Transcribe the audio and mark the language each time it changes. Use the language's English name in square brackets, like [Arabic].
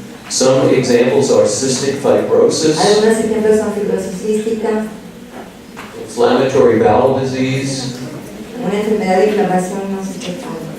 [English] Some examples are cystic fibrosis, [Spanish] Algunos ejemplos son fibrosis cística, [English] inflammatory bowel disease, [Spanish] una enfermedad de inflamación no cística,